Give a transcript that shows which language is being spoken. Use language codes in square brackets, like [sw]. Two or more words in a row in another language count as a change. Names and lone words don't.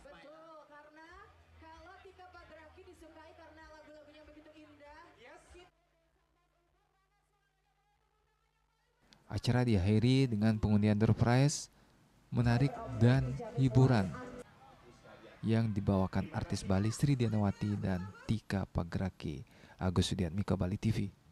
[id] Acara diakhiri dengan pengundian [en] door prize [id] menarik dan hiburan yang dibawakan artis Bali Sri Dianawati dan Tika Pagraki. Agus Sudiatmiko, Bali TV.